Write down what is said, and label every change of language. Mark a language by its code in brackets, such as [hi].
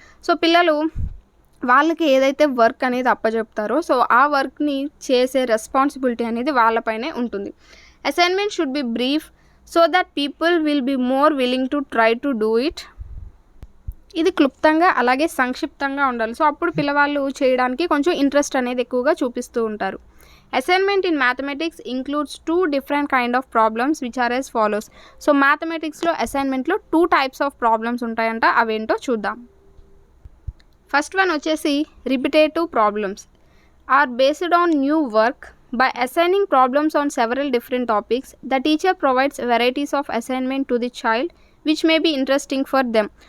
[te] So పిల్లలు వాళ్ళకి ఏదైతే వర్క్ అనేది అప్పచెప్తారో సో ఆ వర్క్ని చేసే రెస్పాన్సిబిలిటీ అనేది వాళ్ళపైనే ఉంటుంది. [en] Assignment should be brief so that people will be more willing to try to do it. [te] ఇది క్లుప్తంగా అలాగే సంక్షిప్తంగా ఉండాలి. సో అప్పుడు పిల్లవాళ్ళు చేయడానికి కొంచెం ఇంట్రెస్ట్ అనేది ఎక్కువగా చూపిస్తూ ఉంటారు. [en] Assignment in mathematics includes 2 different kind of problems which are as follows. [te] So మ్యాథమెటిక్స్లో అసైన్మెంట్లో 2 types of problems ఉంటాయంట, అవేంటో చూద్దాం. [en] first one [te] వచ్చేసి [en] Repetitive problems are based on new work. By assigning problems on several different topics, the teacher provides varieties of assignment to the child which may be interesting for them.